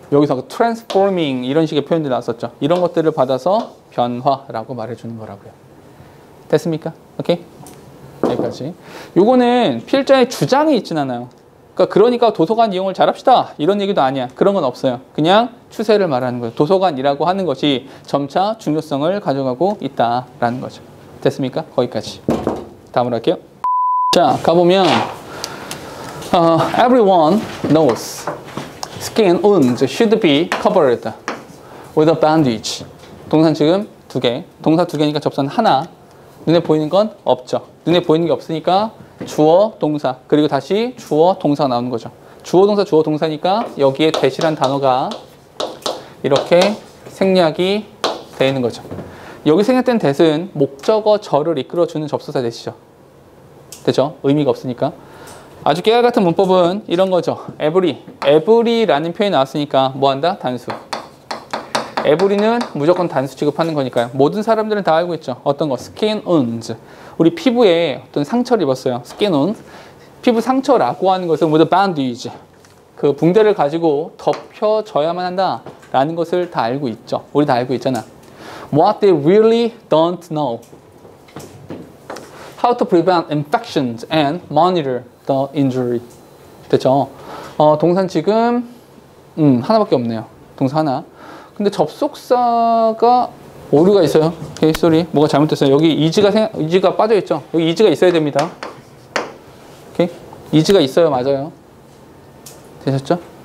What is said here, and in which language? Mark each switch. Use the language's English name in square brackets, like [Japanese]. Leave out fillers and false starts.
[Korean] 여기서 transforming 이런 식의 표현들이 나왔었죠. 이런 것들을 받아서 변화라고 말해주는 거라고요. 됐습니까? 오케이? 여기까지. 요거는 필자의 주장이 있진 않아요. 그러니까 도서관 이용을 잘합시다. 이런 얘기도 아니야. 그런 건 없어요. 그냥 추세를 말하는 거예요. 도서관이라고 하는 것이 점차 중요성을 가져가고 있다라는 거죠. 됐습니까? 거기까지. 다음으로 할게요. 자, 가보면 [English] everyone knows skin wounds should be covered with a bandage. [Korean] 동사 지금 두 개. 동사 두 개니까 접선 하나. 눈에 보이는 건 없죠. 눈에 보이는 게 없으니까 주어, 동사, 그리고 다시 주어, 동사가 나오는 거죠. 주어, 동사, 주어, 동사니까 여기에 대시란 단어가 이렇게 생략이 되어 있는 거죠. 여기 생략된 대는 목적어 절을 이끌어주는 접수사 대시죠. 됐죠? 의미가 없으니까. 아주 깨알 같은 문법은 이런 거죠. every라는 표현이 나왔으니까 뭐 한다? 단수. every는 무조건 단수 취급하는 거니까요. 모든 사람들은 다 알고 있죠. 어떤 거? skin wounds. 우리 피부에 어떤 상처를 입었어요. skin wounds. 피부 상처라고 하는 것은 [English] with a bandage. [Korean] 그 붕대를 가지고 덮여져야만 한다라는 것을 다 알고 있죠. 우리 다 알고 있잖아. [English] What they really don't know. How to prevent infections and monitor the injury. [Korean] 됐죠? 동사는 지금 하나밖에 없네요. 동사 하나. 근데 접속사가 오류가 있어요. 오케이, 쏘리. 뭐가 잘못됐어요. 여기 이지가 빠져있죠. 여기 이지가 있어야 됩니다. 오케이? 이지가 있어요. 맞아요. 되셨죠?